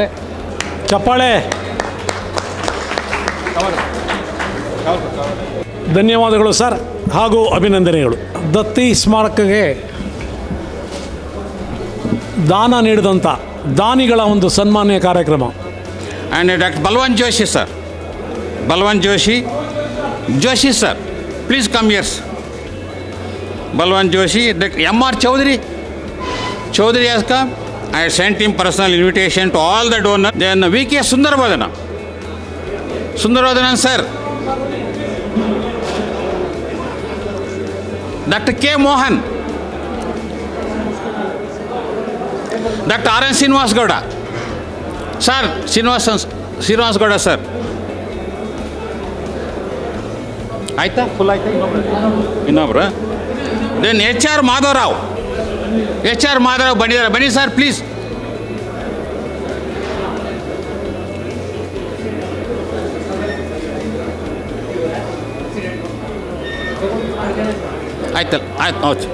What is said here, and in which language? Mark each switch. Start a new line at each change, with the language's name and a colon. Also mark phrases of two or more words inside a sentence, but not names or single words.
Kannada: ಚಪ್ಪಾಳೆ. ಧನ್ಯವಾದಗಳು ಸರ್, ಹಾಗೂ ಅಭಿನಂದನೆಗಳು. ದತ್ತಿ ಸ್ಮಾರಕಕ್ಕೆ ದಾನ ನೀಡಿದಂಥ ದಾನಿಗಳ ಒಂದು ಸನ್ಮಾನ್ಯ ಕಾರ್ಯಕ್ರಮ.
English: and doctor Balwant Joshi sir, Balwan Joshi sir, please come here. Balwan Joshi, M.R. Chaudhary has come. I sent him personal invitation to all the donors. Then V.K. Sundarvadana sir, Dr. K. Mohan, Dr. R.N. Srinivas Gowda, sir, Srinivas Gowda sir.
Kannada: ಆಯ್ತಾ? ಫುಲ್ ಆಯ್ತಾ? ಇನ್ನೊಬ್ರು. ದೆನ್ HR ಮಾಧವರಾವ್ ಬಂದಿದ್ದಾರೆ. ಬನ್ನಿ
English: sir please.
Kannada: ಆಯ್ತಲ್ಲ? ಆಯ್ತು ಹೌದು.